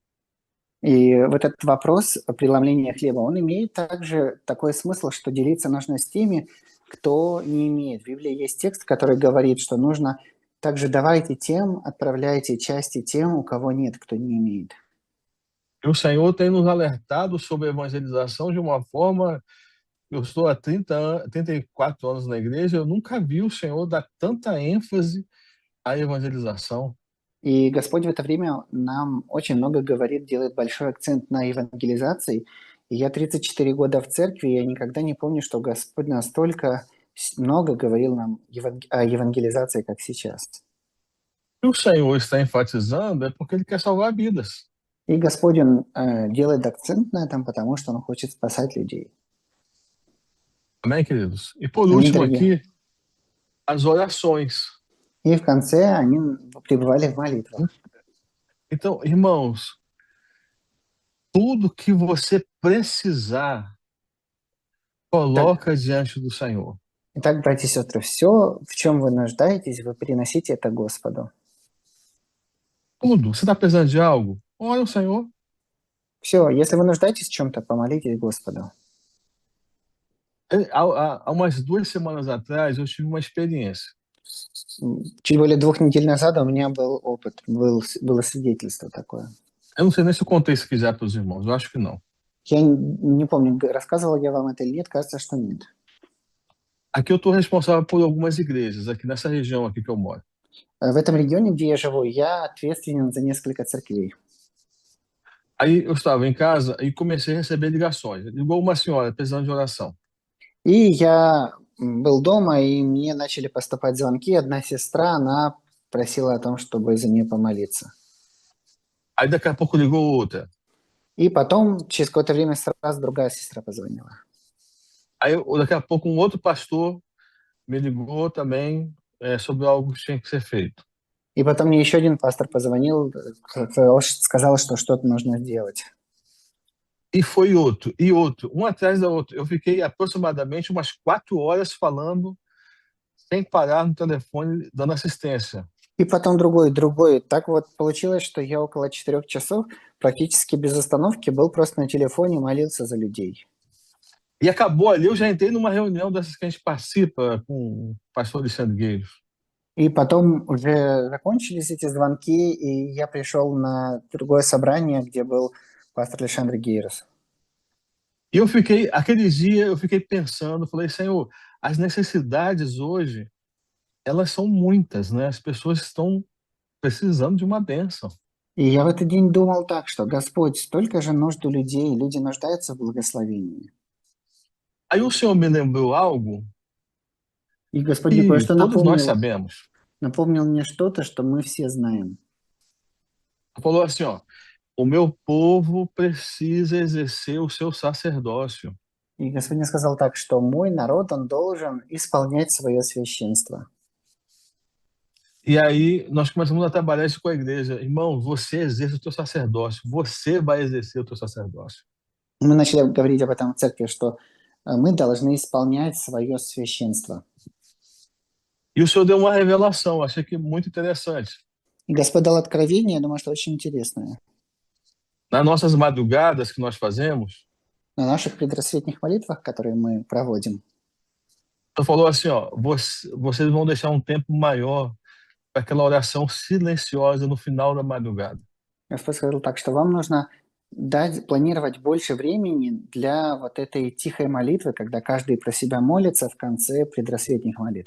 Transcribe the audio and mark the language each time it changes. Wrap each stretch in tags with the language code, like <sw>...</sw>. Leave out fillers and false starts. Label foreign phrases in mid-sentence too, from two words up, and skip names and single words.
<ru>И вот этот вопрос преломления хлеба, он имеет также такой смысл, что делиться нужно с теми, кто не имеет. В Библии есть текст, который говорит, что нужно также давайте тем, отправляйте части тем, у кого нет, кто не имеет.</ru> <pt>E o Senhor tem nos alertado sobre a evangelização de uma forma. Eu estou há 34 anos na igreja, eu nunca vi o Senhor dar tanta ênfase à evangelização.</pt> <ru>И Господь в это время нам очень много говорит, делает большой акцент на евангелизации. И я 34 года в церкви, и я никогда не помню, что Господь настолько много говорил нам о евангелизации, как сейчас.</ru> <pt>E o Senhor está enfatizando é porque Ele quer salvar vidas.</pt> <ru>И Господь, Он делает акцент на этом, потому что Он хочет спасать людей.</ru> <pt>Amém, queridos? E por</pt> <ru>Аминь,</ru> <pt>último</pt> <ru>дорогие.</ru> <pt>aqui, as orações.</pt> <ru>И в конце они пребывали в молитвах.</ru> <pt>Então, irmãos, tudo que você precisar,</pt> <ru>Так,</ru> <pt>coloca diante do Senhor.</pt> <ru>итак, братья и сестры, все, в чем вы нуждаетесь, вы переносите это Господу.</ru> <pt>Tudo. Você está precisando de algo? Ore ao Senhor.</pt> <ru>Все, если вы нуждаетесь в чем-то, помолитесь Господу.</ru> <pt>Há umas 2 semanas atrás, eu tive uma experiência.</pt> <ru>Чуть более 2 недель назад у меня был опыт, было свидетельство такое.</ru> <pt>Eu não sei nem se eu contei isso aqui já para os irmãos, eu acho que não.</pt> <ru>Я не помню, рассказывал я вам это или нет, кажется, что нет.</ru> <pt>Aqui eu estou responsável por algumas igrejas, aqui nessa região aqui que eu moro.</pt> <ru>В этом регионе, где я живу, я ответственен за несколько церквей.</ru> <pt>Aí eu estava em casa e comecei a receber ligações. Ligou uma senhora precisando de oração.</pt> <ru>И я был дома, и мне начали поступать звонки. Одна сестра, она просила о том, чтобы за нее помолиться.</ru> <pt>Aí daqui a pouco ligou outra.</pt> <ru>И потом, через какое-то время, сразу другая сестра позвонила.</ru> <pt>Aí daqui a pouco um outro pastor me ligou também sobre algo que tinha que ser feito.</pt> <ru>И потом мне еще один пастор позвонил, сказал, что что-то нужно сделать.</ru> <pt>E foi outro, e outro, um atrás da outra. Eu fiquei aproximadamente umas 4 horas falando, sem parar no telefone, dando assistência.</pt> <ru>И потом другой. Так вот получилось, что я около 4 часов практически без остановки был просто на телефоне и молился за людей.</ru> <pt>E acabou ali, eu já entrei numa reunião dessas que a gente participa com o pastor Alexandre Gueiros.</pt> <ru>И потом уже закончились эти звонки, и я пришел на другое собрание, где был пастор Александр Гейрос.</ru> <pt>E eu fiquei, aquele dia, eu fiquei pensando, falei, Senhor, as necessidades hoje, elas são muitas, né? As pessoas estão precisando de uma bênção.</pt> <ru>И я в этот день думал так, что Господь, столько же нужд у людей, люди нуждаются в благословении.</ru> <pt>Aí o Senhor me lembrou algo</pt> <ru>И Господь мне</ru> <pt>que</pt> <ru>кое-что</ru> <pt>todos nós</pt> <ru>напомнил,</ru> <pt>sabemos.</pt> <ru>напомнил мне что-то, что мы все знаем.</ru> <pt>Falou assim, ó, o meu povo precisa exercer o seu sacerdócio.</pt> <ru>И Господь мне сказал так, что мой народ, он должен исполнять свое священство.</ru> <pt>E aí nós começamos a trabalhar isso com a igreja. Irmão, você exerce o teu sacerdócio. Você vai exercer o teu sacerdócio.</pt> <ru>Мы начали говорить об этом в церкви, что мы должны исполнять свое священство.</ru> <pt>E o Senhor deu uma revelação, achei que muito interessante.</pt> <ru>И Господь дал откровение, я думаю, что очень интересное.</ru> <pt>Nas nossas madrugadas que nós fazemos,</pt> <ru>На наших предрассветных молитвах, которые мы проводим,</ru> <pt>Ele falou assim, ó, vocês vão deixar um tempo maior para aquela oração silenciosa no final da madrugada.</pt> <ru>Господь сказал так, что вам нужно планировать больше времени для вот этой тихой молитвы, когда каждый про себя молится в конце предрассветных молитв.</ru>